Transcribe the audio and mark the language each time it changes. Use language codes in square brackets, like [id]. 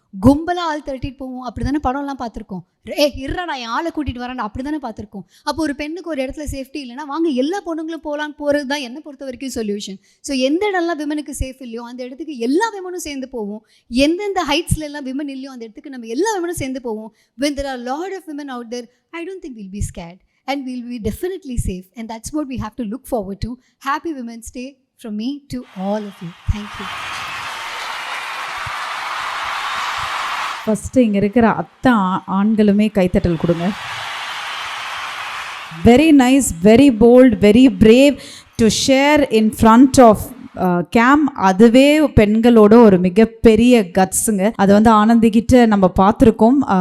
[ta] கும்பலாக ஆள் திரட்டிட்டு போவோம். அப்படி தானே படம்லாம் பார்த்துருக்கோம். இருறா நான் என் ஆளை கூட்டிகிட்டு வரேன் அப்படி தானே பார்த்துருக்கோம். அப்போ ஒரு பெண்ணுக்கு ஒரு இடத்துல சேஃப்டி இல்லைன்னா வாங்க எல்லா பொண்ணுங்களும் போகலான்னு போகிறது தான் என்னை பொறுத்த வரைக்கும் சொல்யூஷன். ஸோ எந்த இடம்லாம் விமனுக்கு சேஃப் இல்லையோ அந்த இடத்துக்கு எல்லா விமனும் சேர்ந்து போவோம். எந்தெந்த ஹைட்ஸ்ல எல்லாம் விமன் இல்லையோ அந்த இடத்துக்கு நம்ம எல்லா விமனும் சேர்ந்து போவோம். [en] when there are a lot of women out there, I don't think we'll be scared and we'll be definitely safe, and that's what we have to look forward to. Happy Women's Day from me to all of you. Thank you. [ta] First இங்கே இருக்கிற ஆண்களுமே கைத்தட்டல் கொடுங்க. [en] Very nice, very bold, very brave to share in front of cam. [ta] அதுவே பெண்களோட ஒரு மிகப்பெரிய கட்ஸுங்க. அதை வந்து ஆனந்திக்கிட்ட நம்ம பார்த்துருக்கோம்.